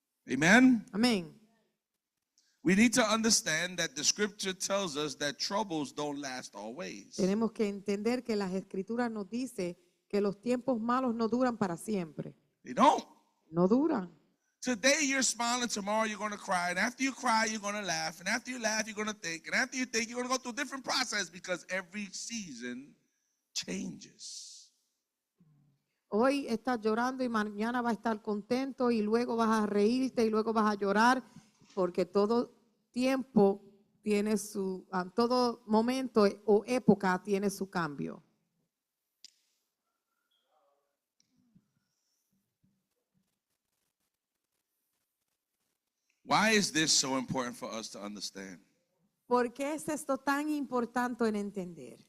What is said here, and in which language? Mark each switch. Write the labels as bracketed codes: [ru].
[en] Amen. [es] Amén. [en] We need to understand that the scripture tells us that troubles don't last always. [es] Tenemos que entender que las escrituras nos dice que los tiempos malos no duran para siempre. [en] They don't. [es] No duran. [en] Today you're smiling, tomorrow you're going to cry, and after you cry, you're going to laugh, and after you laugh, you're going to think, and after you think, you're going to go through a different process because every season changes. [es] Hoy estás llorando y mañana vas a estar contento y luego vas a reírte y luego vas a llorar porque todo tiempo tiene todo momento o época tiene su cambio. [en] Why is this so important for us to understand? [es] ¿Por qué es esto tan importante en entender?